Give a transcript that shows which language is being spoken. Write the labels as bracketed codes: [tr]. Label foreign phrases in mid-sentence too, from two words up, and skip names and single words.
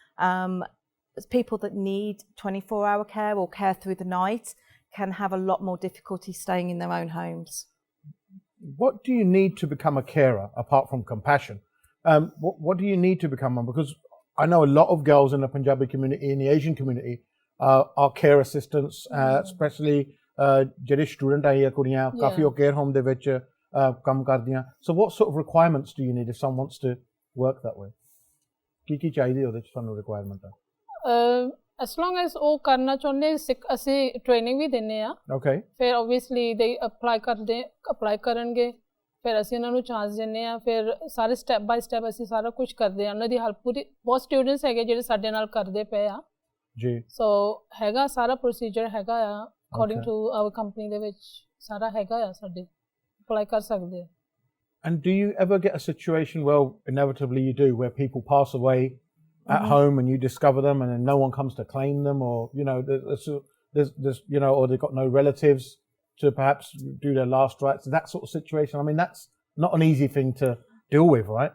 [en] People that need 24-hour care or care through the night can have a lot more difficulty staying in their own homes. What do you need to become a carer apart from compassion? What do you need to become one? Because I know a lot of girls in the Punjabi community, in the Asian community, are care assistants, especially [pa] ਜਿਹੜੇ ਸਟੂਡੈਂਟ ਆਏ ਆ ਕੁੜੀਆਂ ਕਾਫੀ ਉਹ ਕੇਅਰ ਹੋਮ ਦੇ ਵਿੱਚ ਕੰਮ ਕਰਦੀਆਂ. [en] So what sort of requirements do you need if someone wants to work that way? [pa] ਕੀ ਚਾਹੀਦੀ ਉਹਦੇ ਚ ਤੁਹਾਨੂੰ requirement ਆ? [en] as long as [pa] ਉਹ ਕਰਨਾ ਚਾਹੁੰਦੇ ਅਸੀਂ ਟ੍ਰੇਨਿੰਗ ਵੀ ਦਿੰਦੇ ਆ. [en] Okay. [pa] ਫਿਰ [en] obviously they apply [pa] ਕਰਨਗੇ, ਫਿਰ ਅਸੀਂ ਉਹਨਾਂ ਨੂੰ ਚਾਂਸ ਦਿੰਦੇ ਆ, ਫਿਰ ਸਾਰੇ [en] step by step [pa] ਅਸੀਂ ਸਾਰਾ ਕੁਝ ਕਰਦੇ ਆ, ਉਹਨਾਂ ਦੀ ਹੈਲਪ ਪੂਰੀ. ਬਹੁਤ ਸਟੂਡੈਂਟਸ ਹੈਗੇ ਜਿਹੜੇ ਸਾਡੇ ਨਾਲ ਕਰਦੇ ਪਏ ਆ ਜੀ. ਸੋ ਹੈਗਾ ਸਾਰਾ ਪ੍ਰੋਸੀਜਰ ਹੈਗਾ ਆ [en] according to our company [pa] ਦੇ ਵਿੱਚ ਸਾਰਾ ਹੈਗਾ ਆ, ਸਾਡੇ ਅਪਲਾਈ ਕਰ ਸਕਦੇ ਆ. [en] And do you ever get a situation, well, inevitably you do, where people pass away at home and you discover them and then no one comes to claim them, or, you know, there's you know, or they've got no relatives to perhaps do their last rites, that sort of situation? I mean, that's not an easy thing to deal with, right?